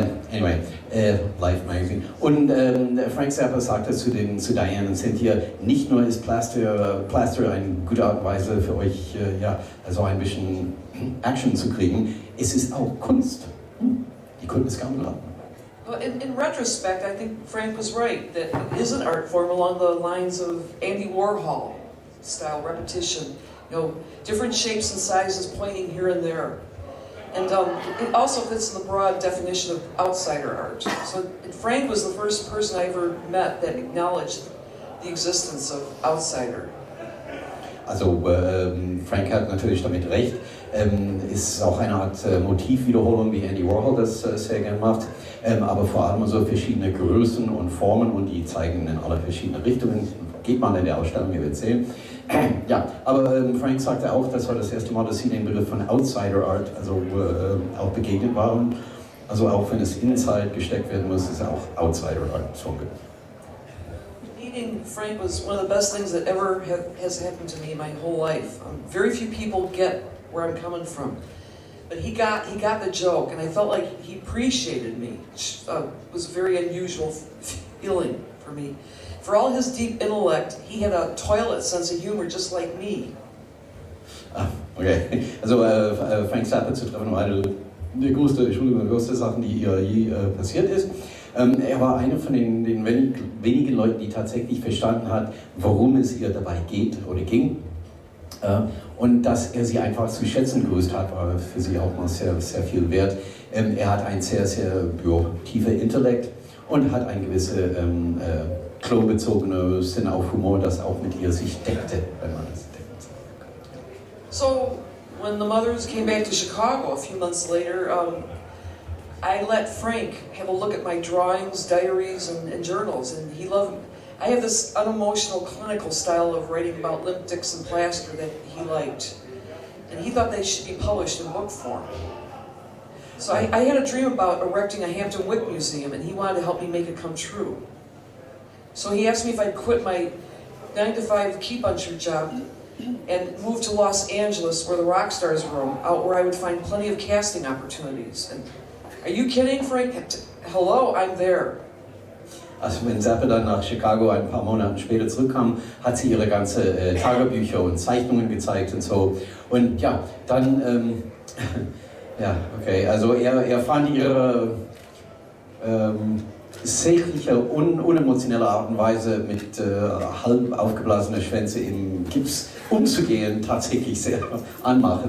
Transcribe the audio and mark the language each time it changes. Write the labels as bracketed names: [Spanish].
[German] Anyway, Life Magazine. Und Frank Zappa sagte zu Diane und Cynthia, nicht nur ist Plaster eine gute Art und Weise für euch, also ein bisschen Action zu kriegen, es ist auch Kunst. Die konnten es kaum glauben. [English] Well, in retrospect, I think Frank was right, that it is an art form along the lines of Andy Warhol style repetition. You know, different shapes and sizes pointing here and there. And it also fits in the broad definition of outsider art. So Frank was the first person I ever met that acknowledged the existence of outsider. [German] Also Frank hat natürlich damit recht. Ist auch eine Art Motivwiederholung, wie Andy Warhol das sehr gern macht. Aber vor allem so verschiedene Größen und Formen und die zeigen in alle verschiedene Richtungen. Geht man in der Ausstellung, ihr werdet sehen. Ja, aber Frank sagte auch, das war das erste Mal, dass sie den Begriff von Outsider Art auch begegnet waren. Also auch wenn es inside gesteckt werden muss, ist auch Outsider Art Zunge. [English] Meeting Frank was one of the best things that ever has happened to me my whole life. Very few people get where I'm coming from, but he got the joke, and I felt like he appreciated me. It was a very unusual feeling for me. For all his deep intellect, he had a toilet sense of humor just like me. Okay. [German] Also Frank Zappa zu treffen war eine der größten Sachen, die ihr je passiert ist. Er war einer von den wenigen Leuten, die tatsächlich verstanden hat, worum es ihr dabei geht oder ging. Und dass er sie einfach zu schätzen gewusst hat, war für sie auch mal sehr, sehr viel wert. Er hat einen sehr, sehr tiefen Intellekt und hat einen gewissen klobezogenen Sinn auf Humor, das auch mit ihr sich deckte, wenn man es deckt. [English] So, when the mothers came back to Chicago a few months later, I let Frank have a look at my drawings, diaries, and journals, and he loved them. I have this unemotional, clinical style of writing about limp dicks and plaster that he liked, and he thought they should be published in book form. So I had a dream about erecting a Hampton Wick museum, and he wanted to help me make it come true. So he asked me if I'd quit my 9-to-5 key puncher job and move to Los Angeles, where the rock stars roam, out where I would find plenty of casting opportunities. And are you kidding, Frank? Hello, I'm there. [German] Also wenn Zappa dann nach Chicago ein paar Monate später zurückkam, hat sie ihre ganze Tagebücher und Zeichnungen gezeigt und so. Und ja, dann, ja, okay, also er fand ihre sächliche, unemotionelle Art und Weise mit halb aufgeblasenen Schwänze im Gips umzugehen tatsächlich sehr anmache.